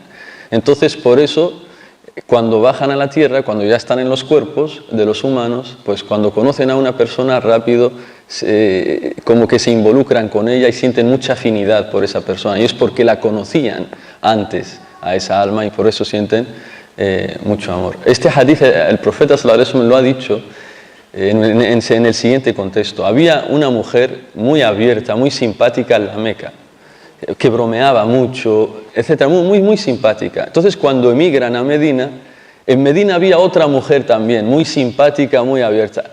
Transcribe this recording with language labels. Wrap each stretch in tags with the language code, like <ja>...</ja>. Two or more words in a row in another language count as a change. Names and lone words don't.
<es>Entonces, por eso, cuando bajan a la tierra, cuando ya están en los cuerpos de los humanos, pues cuando conocen a una persona rápido, como que se involucran con ella y sienten mucha afinidad por esa persona. Y es porque la conocían antes a esa alma, y por eso sienten mucho amor. Este hadith, el profeta</es> <ar>صلى الله عليه وسلم</ar> <es>lo ha dicho en el siguiente contexto. Había una mujer muy abierta, muy simpática en la Meca, que bromeaba mucho, etcétera, muy simpática. Entonces, cuando emigran a Medina, en Medina había otra mujer también, muy simpática, muy abierta.</es>